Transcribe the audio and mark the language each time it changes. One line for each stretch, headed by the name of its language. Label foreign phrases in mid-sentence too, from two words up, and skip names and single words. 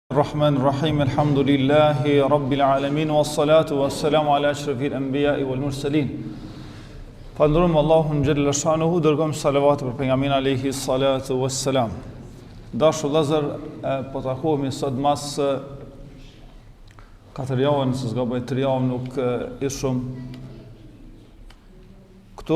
Arabic: الرحمن الرحيم الحمد لله رب العالمين والصلاة والسلام على أشرف الأنبياء والمرسلين.
Albanian: Falënderojmë Allahun
Arabic: جل شأنه,
Albanian: dërgojmë salavat për pejgamberin
Arabic: عليه الصلاة والسلام.
Albanian: Dashur vëllezër, po takohemi sot mas 4 javë, nëse s'gaboj 3 javë nuk ishëm këtu.